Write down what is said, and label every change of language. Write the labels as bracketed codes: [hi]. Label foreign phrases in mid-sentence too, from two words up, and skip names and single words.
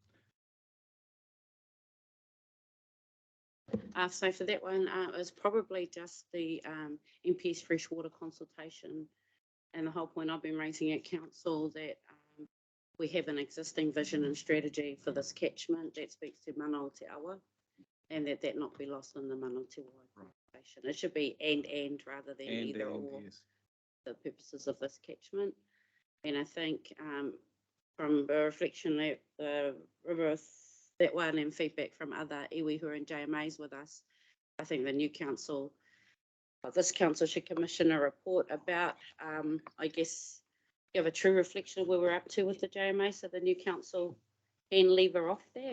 [en] for that one, it was probably just the MP's freshwater consultation, and the whole point I've been raising at council that we have an existing vision and strategy for this catchment that speaks to [mi] mana o te awa, [en] and that not be lost in the [mi] mana o te awa [en] conversation. It should be and rather than either or, yes, the purposes of this catchment. And I think from a reflection at the river, that one, and feedback from other iwi who are in JMAs with us, I think the new council, this council should commission a report about, I guess, give a true reflection of where we're up to with the JMA, so the new council can lever off that.